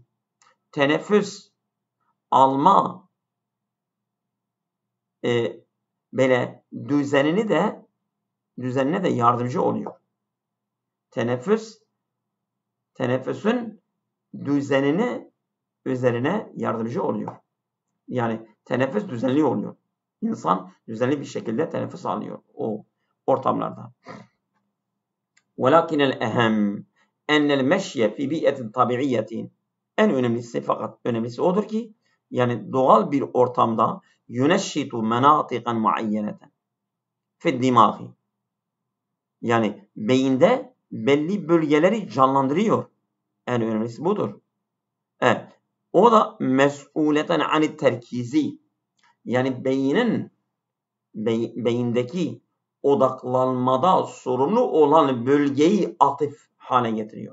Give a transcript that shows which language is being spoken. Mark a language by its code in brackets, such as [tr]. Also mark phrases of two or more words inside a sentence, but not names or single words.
[tr] Teneffüs alma böyle düzenine de yardımcı oluyor. Teneffüsün üzerine yardımcı oluyor. Yani teneffüs düzenli oluyor. İnsan düzenli bir şekilde teneffüs alıyor o ortamlarda. [ar] وَلَكِنَ الْاَهَمْ اَنَّ الْمَشْيَ فِي بِيئَةٍ طَبِعِيَّةٍ. [tr] En önemlisi fakat önemlisi odur ki yani doğal bir ortamda [ar] يُنَشِّتُ مَنَاطِقًا مُعَيَّنَةً فِي الدِّمَاغِ. [tr] Yani beyinde belli bölgeleri canlandırıyor. En önemlisi budur. Evet. O da [ar] مسؤولة عن التركيز. [tr] Yani beyindeki odaklanmada sorumlu olan bölgeyi aktif hale getiriyor.